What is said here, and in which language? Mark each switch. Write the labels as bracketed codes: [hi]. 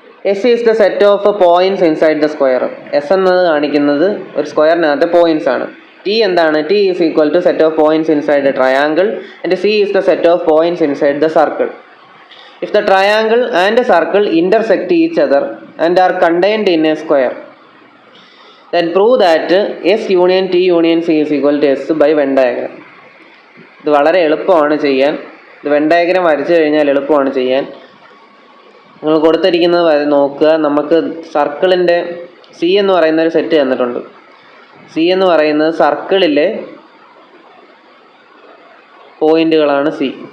[en] S is the set of points inside the square. [ml] S എന്നത് കാണിക്കുന്നത് ഒരു സ്ക്വയറിനകത്തെ points ആണ്. T എന്താണ്? [en] T is equal to set of points inside the triangle and C is the set of points inside the circle. If the triangle and the circle intersect each other and are contained in a square, then prove that S union T union C is equal to S by Venn diagram. [ml] ഇത് വളരെ എളുപ്പമാണ് ചെയ്യാൻ. ഇത് Venn diagram വരച്ചു കഴിഞ്ഞാൽ എളുപ്പമാണ് ചെയ്യാൻ. നിങ്ങൾ കൊടുത്തിരിക്കുന്നത് നോക്കുക. നമുക്ക് സർക്കിളിൻ്റെ സി എന്ന് പറയുന്ന ഒരു സെറ്റ് തന്നിട്ടുണ്ട്. സി എന്ന് പറയുന്നത് സർക്കിളിലെ പോയിന്റുകളാണ് സി.